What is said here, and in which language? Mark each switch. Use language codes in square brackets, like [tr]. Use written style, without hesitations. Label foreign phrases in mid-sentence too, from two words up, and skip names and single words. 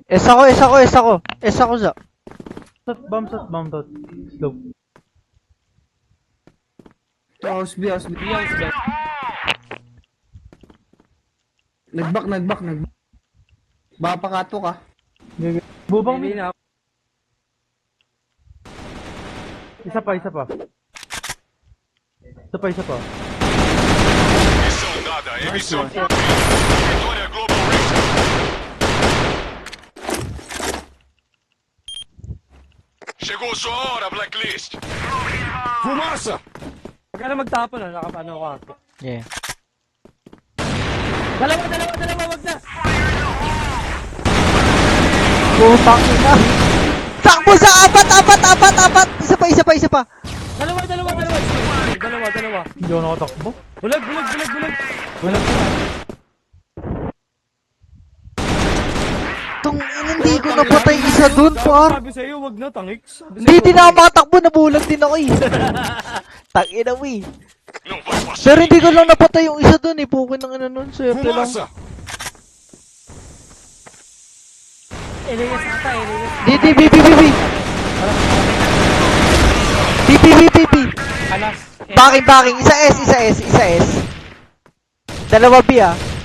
[tl] Es ako, Za. [en] Bomb shot. Slow. House B. [tl] Nagback. Baka pakato ka. Bubang LA na. Isa pa. [pt] Missão dada, emissão Vitória Global Racing. Chegou sua hora, Blacklist. Fumaça! [tl] Huwag ka na magtapon, nakapano ako. [en] Yeah. [tl] Dalawa, wag na! Putang ina. Takbo sa apat. Isa pa. Dalawa. Hindi ako nakatakbo. Bulag. Tong hindi ko napatay isa dun, par. Sabi sa'yo, wag na, tangix. Hindi din ako makatakbo, nabulag din ako eh. Tangina mo eh. [pt] Não vai passar. [tl] Pero hindi ko lang napatay yung isa dun eh. Pukin ng ina nun, swerte lang. [pt] Fumaça! [tl] Elias ata, Elias. B. Alas. Backing. Isa S. Dalawa B ah.